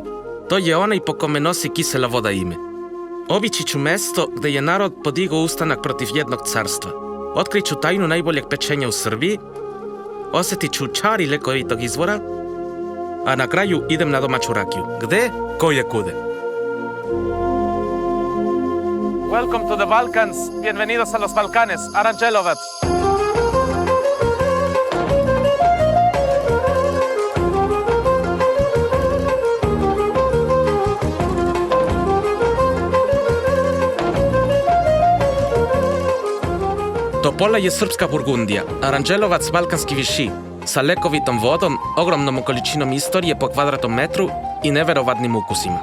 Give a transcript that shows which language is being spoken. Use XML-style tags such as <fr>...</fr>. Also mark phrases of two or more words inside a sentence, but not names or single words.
<sr>To je onaj po kome nosi Kisela voda ime. Obići ću mesto gde je narod podigao ustanak protiv jednog carstva. Otkriću tajnu najboljeg pečenja u Srbiji, osjetit ću čari lekovitog izvora, a na kraju idem na domaću rakiju. Gde? Ko je kude.</sr> <en>Welcome to the Balkans.</en> <es>Bienvenidos a los Balcanes. Aranđelovac.</es> <sr>Topola je srpska Burgundija, Aranđelovac balkanski viši, sa lekovitom vodom, ogromnom količinom istorije po kvadratnom metru i neverovatnim ukusima.</sr>